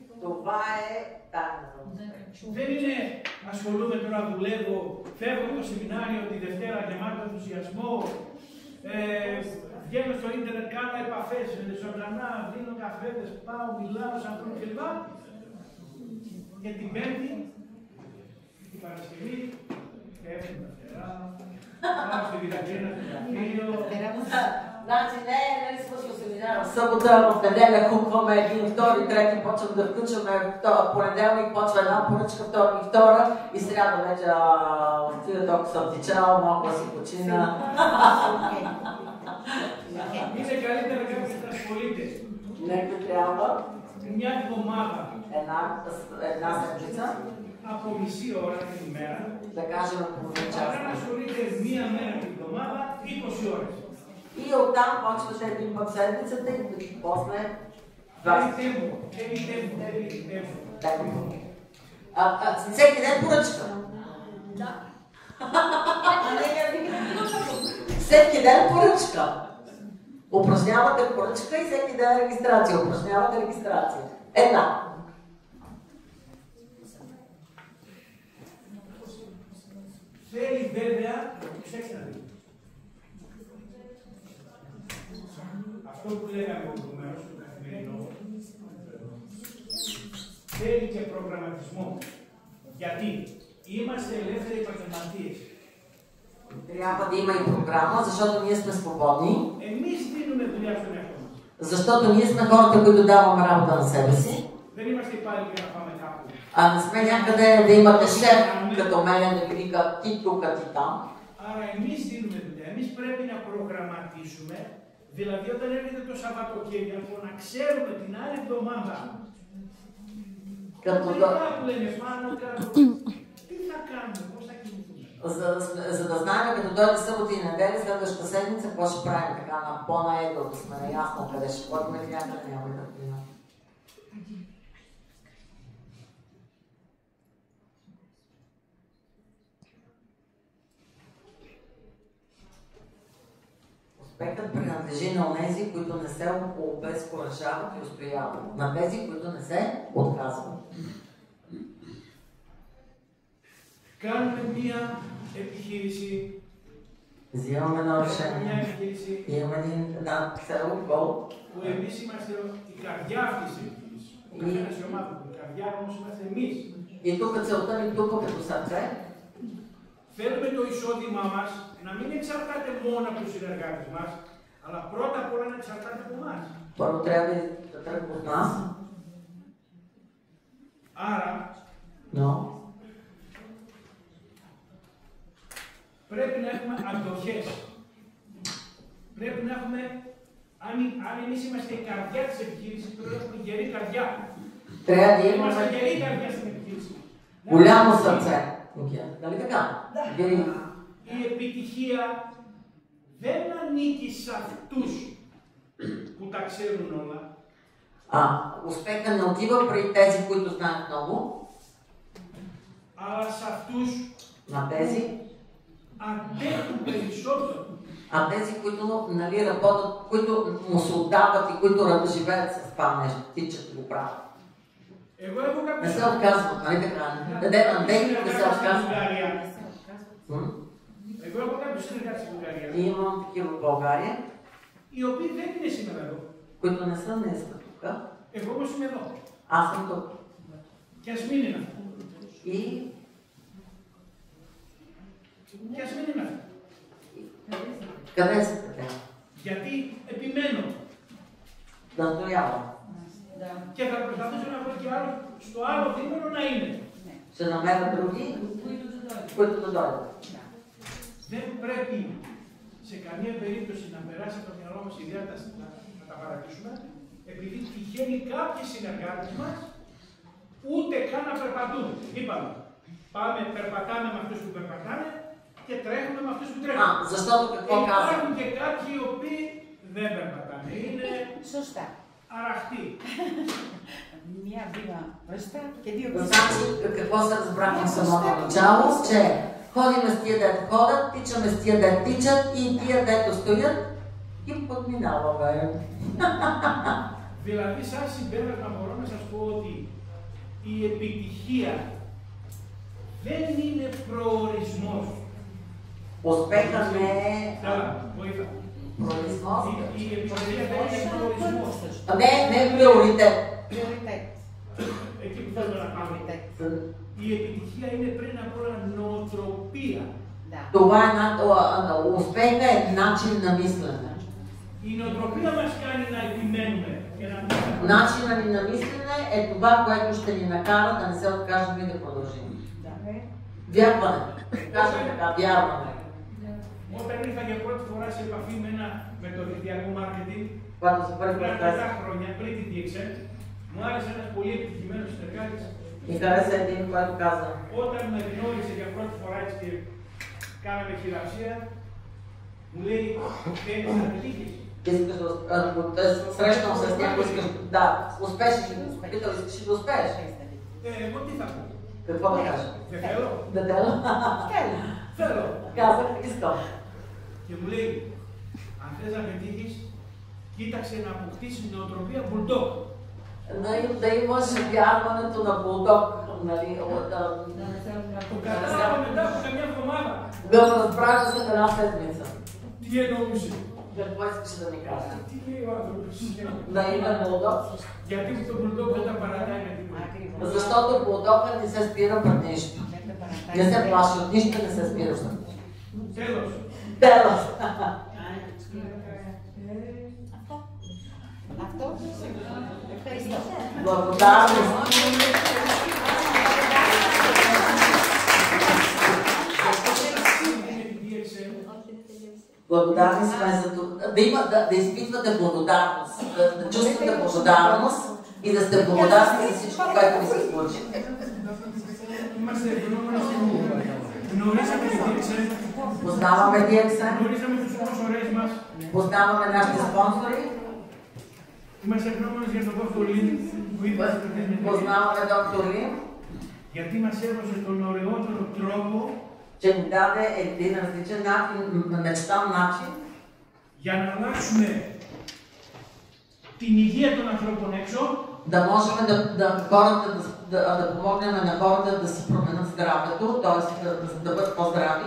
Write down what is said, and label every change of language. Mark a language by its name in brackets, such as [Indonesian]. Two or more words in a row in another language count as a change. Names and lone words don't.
[Greek] Δεν είναι ασχολούμαι τώρα, δουλεύω, φεύγω από το σεμινάριο τη Δευτέρα γεμάτο ενθουσιασμό, βγαίνω στο ίντερνετ, κάνω επαφές ζωντανά, δίνω καφέδες, πάω, μιλάω σε ανθρώπους κλπ. Και την Πέμπτη, την Παρασκευή, πέφτουν τα φτερά, πάω στη Βιτακίνα, στο γραφείο. [Bulgarian] Значи не е смисъл семинара. Събота, в неделя купваме един, втори, трети, почваме да включваме понеделник, почва една поръчка, вторник, втора и сряда вече отида толкова съм тичал, малко да си почина. [Greek] Είναι καλύτερα κάποιος να ασχολείται. [Bulgarian] Нека трябва [Greek] Μια εβδομάδα [Bulgarian] една седмица, [Greek] από μισή ώρα την ημέρα, [Bulgarian] да кажем половин час. [Greek] παρά να ασχολείται μία мера την εβδομάδα, 20 ώρες. [Bulgarian] И оттам почвате един път седмицата и после 20. Всеки ден поръчка. Всеки ден поръчка. Упражнявате поръчка и всеки ден регистрация. Упражнявате регистрация. Една. [Greek] Θέλει βέβαια, αυτό που λέγαμε προηγουμένως στο καθημερινό, θέλει και προγραμματισμό. Γιατί είμαστε ελεύθεροι επαγγελματίες. [Bulgarian] Трябва да има и програма, защото ние сме свободни. [Greek] Εμείς δίνουμε δουλειά στον εαυτό μας. [Bulgarian] Защото ние сме хората, които даваме работа на себе си. [Greek] Δεν είμαστε πάλι για να πάμε κάπου. [Bulgarian] А не сме някъде да имате шеф като мен да ви вика ти тук, ти там. [Greek] Άρα εμείς δίνουμε δουλειά. Εμείς πρέπει να προγραμματίσουμε, δηλαδή όταν έρχεται το Σαββατοκύριακο να ξέρουμε την άλλη εβδομάδα. [Bulgarian] Като [Greek] Κάπου λέμε πάνω κάτω. Τι θα κάνουμε, πώς θα κινηθούμε. [Bulgarian] За да знаем като дойде събота и неделя, следващата седмица, какво ще правим така на по-наедро, да сме наясно къде ще ходим и някъде няма да отидем. Успехът принадлежи на онези, които не се обезкуражават и устояват, на тези, които не се отказват. [Greek] Κάνουμε μία επιχείρηση. [Bulgarian] Взимаме едно решение. Имаме една цел, гол. [Greek] Που εμείς είμαστε η καρδιά αυτής της επιχείρησης. Ο καθένας η ομάδα του. Η καρδιά όμως είμαστε εμείς. [Bulgarian] И тук целта ни тук като сърце. [Greek] Θέλουμε το εισόδημά μας να μην εξαρτάται μόνο από τους συνεργάτες μας, αλλά πρώτα απ' όλα να εξαρτάται από εμάς. [Bulgarian] Първо трябва да тръгва от нас. [Greek] Άρα, πρέπει να έχουμε αντοχές. Πρέπει να έχουμε, αν εμείς είμαστε η καρδιά της επιχείρησης, πρέπει να έχουμε γερή καρδιά. Είμαστε γερή καρδιά στην επιχείρηση. [Bulgarian] Голямо сърце. Нали така? [Greek] Η επιτυχία δεν ανήκει σε αυτούς που τα ξέρουν όλα. [Bulgarian] Успеха не отива при тези, които знаят много. [Greek] Αλλά σε αυτούς [Bulgarian] на тези, [Greek] αντέχουν περισσότερο. [Bulgarian] Тези, които нали, работят, които му се отдават и които живеят с това нещо, тичат и го правят. Не се отказват, нали така? Не се отказват. [Greek] Εγώ έχω κάποιους συνεργάτες στην Βουλγαρία. [Bulgarian] Имам такива в България. [Greek] Οι οποίοι δεν είναι σήμερα εδώ. [Bulgarian] Които не са днес тук. [Greek] Εγώ όμως είμαι εδώ. [Bulgarian] Аз съм тук. [Greek] Και ας μην είναι αυτό. Και ας μην είναι αυτό. [Bulgarian] Къде са те? [Greek] Γιατί επιμένω. [Bulgarian] Настоявам. [Greek] Και θα προσπαθήσω να βρω και άλλο στο άλλο δίμηνο να είναι. [Bulgarian] Ще намеря други, които да дойдат. [Greek] Δεν πρέπει σε καμία περίπτωση να περάσει από το μυαλό μας η ιδέα να τα παρατήσουμε, επειδή τυχαίνει κάποιοι συνεργάτες μας ούτε καν να περπατούν. Είπαμε, περπατάμε με αυτούς που περπατάνε, και τρέχουμε με αυτούς που τρέχουν. [Bulgarian] Защото какво казва? [Greek] Υπάρχουν και κάποιοι οι οποίοι δεν περπατάνε. Είναι σωστά. Αραχτοί. Μια βήμα μπροστά και δύο πίσω. [Bulgarian] Значи, какво се разбрахме в самото начало, че ходим с тия дето ходят, тичаме с тия дето тичат и тия дето стоят и подминаваме. [Greek] Δηλαδή, σαν συμπέρασμα μπορώ να σας πω ότι η επιτυχία δεν είναι προορισμός. [Bulgarian] Успехът не е [Greek] βοήθα. Προορισμός. Η επιτυχία δεν είναι προορισμός. [Bulgarian] Не е приоритет. [Greek] Εκεί που θέλω να πάμε. Η επιτυχία είναι πριν από όλα νοοτροπία. [Bulgarian] Това е успеха е начин на мислене. [Greek] Η νοοτροπία μας κάνει να επιμένουμε. [Bulgarian] Начинът ни на мислене е това, което ще ни накара да не се откажем и да продължим. Вярване. Кажем така, вярване. [Greek] Όταν ήρθα για πρώτη φορά σε επαφή με το δικτυακό marketing, πριν 7 χρόνια πριν τη DXN, μου άρεσε ένας πολύ επιτυχημένος συνεργάτης. [Bulgarian] И хареса един, който каза. [Greek] Όταν με γνώρισε για πρώτη φορά έτσι και κάναμε χειραψία, μου λέει, θέλεις να πετύχεις. [Bulgarian] Искаш да срещам с някой, искаш да успееш ли? Питал, искаш ли да успееш? [Greek] Εγώ τι θα πω? [Bulgarian] Какво да кажа? [Greek] Δεν θέλω. [Bulgarian] Да θέλω? [Greek] Θέλω. [Bulgarian] Казах, искам. [Greek] Και μου λέει, αν θες να πετύχεις, κοίταξε να αποκτήσεις νοοτροπία bulldog. [Bulgarian] Да имаш вярването на булдог. [Greek] Το κατάλαβα μετά από καμιά εβδομάδα. [Bulgarian] Да го разбрах след една седмица. [Greek] Τι εννοούσε? [Bulgarian] Какво искаш да ми кажеш? [Greek] Τι λέει ο άνθρωπος? [Bulgarian] Да има булдог? [Greek] Γιατί το bulldog δεν τα παρατάει με τίποτα. [Bulgarian] Защото булдогът не се спира пред нищо. Не се плаши от нищо, не се спира от нищо. [Greek] Τέλος. Τέλος. Αυτό. Ευχαριστώ. [Bulgarian] Благодарност. Благодарни сме за това. Да изпитвате благодарност. Да чувствате благодарност и да сте благодарни за всичко, което ви се случи. [Greek] Είμαστε ευγνώμονες που γνωρίσαμε τη DXN. [Bulgarian] Познаваме DXN. [Greek] Γνωρίσαμε τους σπονσορές μας. [Bulgarian] Познаваме нашите спонсори. [Greek] Είμαστε ευγνώμονες για τον Dr. Lin που είπε στο τεχνικό. [Bulgarian] Познаваме Dr. Lin. [Greek] Γιατί μας έδωσε τον ωραιότερο τρόπο. [Bulgarian] Че ни даде един различен начин, мечтан начин. [Greek] Για να αλλάξουμε την υγεία των ανθρώπων έξω. [Bulgarian] Да можем да помогнем на хората да си променят здравето, т.е. да бъдат по-здрави.